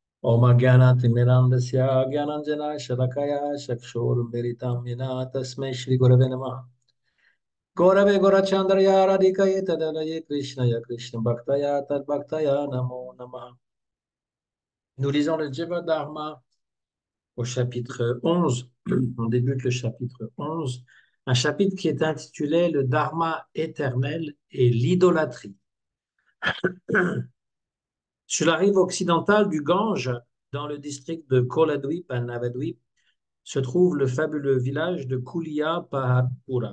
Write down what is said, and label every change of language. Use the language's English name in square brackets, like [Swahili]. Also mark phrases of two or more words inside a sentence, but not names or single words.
[Sanskrit] Om Gyanatimirandasya Gyananjana Shalakaya Chakshurmilitam Yena Tasmai Shri Gurave Namaha. Gurave Gorachandraya Radhikaye Tadalaye Krishnaya Krishna Bhaktaya Tad Bhaktaya Namo Namaha. [French] Nous lisons le Jiva Dharma au chapitre 11. On débute le chapitre 11, un chapitre qui est intitulé Le Dharma éternel et l'idolâtrie. Sur la rive occidentale du Gange, dans le district de Koladwip à Navadvip, se trouve le fabuleux village de Kulia Pahapura.